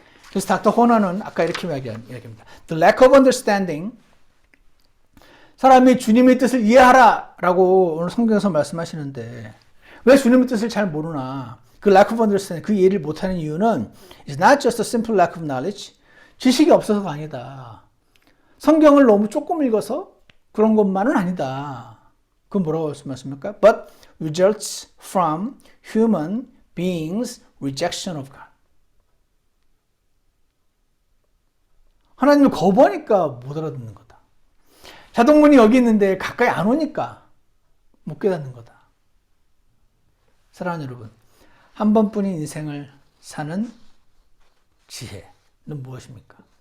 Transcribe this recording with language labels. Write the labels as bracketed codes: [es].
[ko] 그래서 닥터 호너는 아까 이렇게 이야기합니다. [en] The lack of understanding, [ko] 사람이 주님의 뜻을 이해하라 라고 오늘 성경에서 말씀하시는데 왜 주님의 뜻을 잘 모르나, 그 [en] lack of understanding, [ko] 그 이해를 못하는 이유는 [en] It's not just a simple lack of knowledge, [ko] 지식이 없어서가 아니다. 성경을 너무 조금 읽어서 그런 것만은 아니다. 그건 뭐라고 말씀하십니까? [en] But results from human beings' rejection of God. [ko] 하나님을 거부하니까 못 알아듣는 거다. 자동문이 여기 있는데 가까이 안 오니까 못 깨닫는 거다. 사랑하는 여러분, 한 번뿐인 인생을 사는 지혜는 무엇입니까?